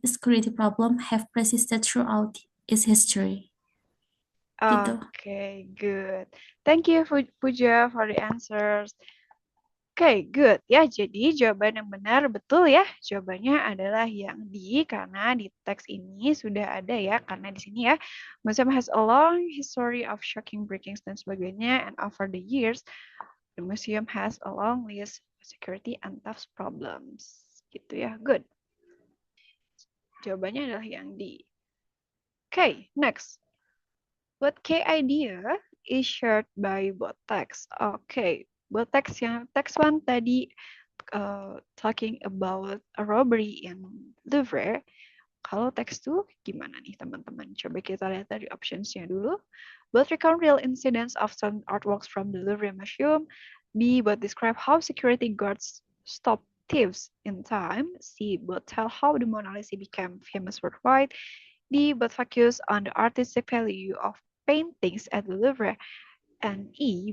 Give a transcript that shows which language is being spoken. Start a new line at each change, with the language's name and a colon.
English: Security problem have persisted throughout its history.
Indonesian: Gitu.
English: Oke, good. Thank you, Puja, for the answers.
Indonesian: Oke, good. Ya, jadi jawaban yang benar betul ya. Jawabannya adalah yang D, karena di teks ini sudah ada ya. Karena di sini ya,
English: museum has a long history of shocking breakings
Indonesian: dan sebagainya.
English: And over the years, the museum has a long list of security and theft problems.
Indonesian: Gitu ya, good. Jawabannya adalah yang D.
English: Okay, next. What key idea is shared by both text? Okay, both text
Indonesian: yang text one tadi
English: talking about a robbery in Louvre.
Indonesian: Kalau text 2 gimana nih teman-teman? Coba kita lihat dari optionsnya dulu.
English: Both recount real incidents of some artworks from the Louvre Museum. B. Both describe how security guards stop thieves in time. C. Both tell how the Mona Lisa became famous worldwide. D. Both focus on the artistic value of paintings at the Louvre. And E.